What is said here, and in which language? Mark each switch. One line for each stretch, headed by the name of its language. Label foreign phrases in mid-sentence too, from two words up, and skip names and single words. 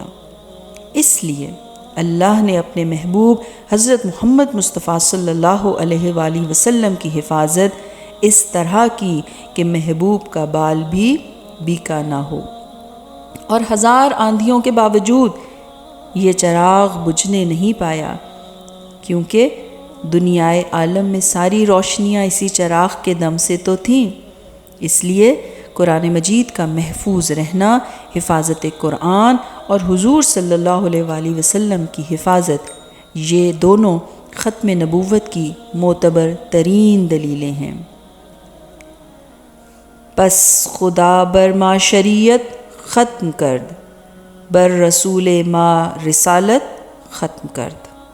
Urdu: اس لیے اللہ نے اپنے محبوب حضرت محمد مصطفیٰ صلی اللہ علیہ وآلہ وسلم کی حفاظت اس طرح کی کہ محبوب کا بال بھی بیکا نہ ہو، اور ہزار آندھیوں کے باوجود یہ چراغ بجھنے نہیں پایا، کیونکہ دنیائے عالم میں ساری روشنیاں اسی چراغ کے دم سے تو تھیں۔ اس لیے قرآن مجید کا محفوظ رہنا، حفاظت قرآن اور حضور صلی اللہ علیہ وآلہ وسلم کی حفاظت، یہ دونوں ختم نبوت کی معتبر ترین دلیلیں ہیں۔
Persian: پس خدا بر ما شریعت ختم کرد، بر رسول ما رسالت ختم کرد۔